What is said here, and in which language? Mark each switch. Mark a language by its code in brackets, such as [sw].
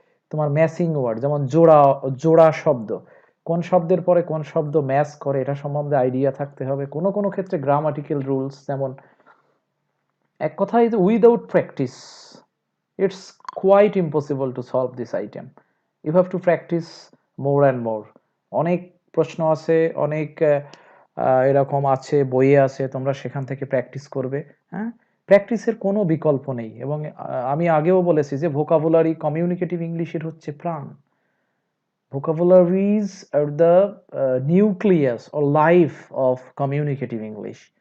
[bn] তোমার matching word, যেমন জোড়া জোড়া শব্দ, কোন শব্দের পরে কোন শব্দ ম্যাচ করে এটা সম্বন্ধে আইডিয়া থাকতে হবে। কোনো কোনো ক্ষেত্রে গ্রামাটিক্যাল রুলস, যেমন এক কথায় [en] Without practice it's quite impossible to solve this item. You have to practice more and more. [bn] অনেক প্রশ্ন আছে, অনেক এরকম আছে, বইয়ে আছে, তোমরা সেখান থেকে প্র্যাকটিস করবে। হ্যাঁ, প্র্যাকটিসের কোনো বিকল্প নেই। এবং আমি আগেও বলেছি যে ভোকাবুলারি কমিউনিকেটিভ ইংলিশের হচ্ছে প্রাণ। [en] Vocabularies আর the nucleus or life of communicative English.